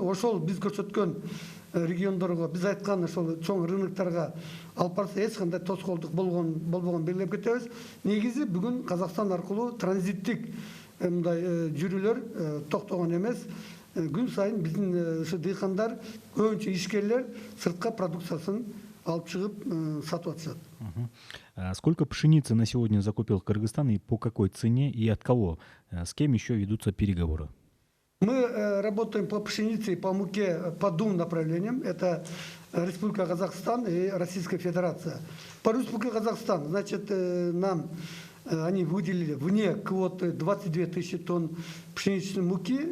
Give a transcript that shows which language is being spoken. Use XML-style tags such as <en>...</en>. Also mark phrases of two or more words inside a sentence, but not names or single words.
<ky>Ошол биз көрсөткөн региондорго биз айткан ошол чоң рыноктарга алып барса эч кандай тоскоолдук болбогон белгилеп кетебиз. Негизи бүгүн Казакстан аркылуу транзиттик мындай жүрүүлөр токтогон эмес. Күн сайын биздин ушу дыйкандар, көбүнчө ишкерлер сыртка продукциясын алып чыгып сатып атышат.</ky> <ru>Сколько пшеницы на сегодня закупил Кыргызстан и по какой цене и от кого? С кем еще ведутся переговоры? Мы работаем по пшенице и по муке по двум направлениям. Это Республика Казахстан и Российская Федерация. По Республике Казахстан, значит, нам они выделили вне квоты 22 тысячи тонн пшеничной муки.</ru>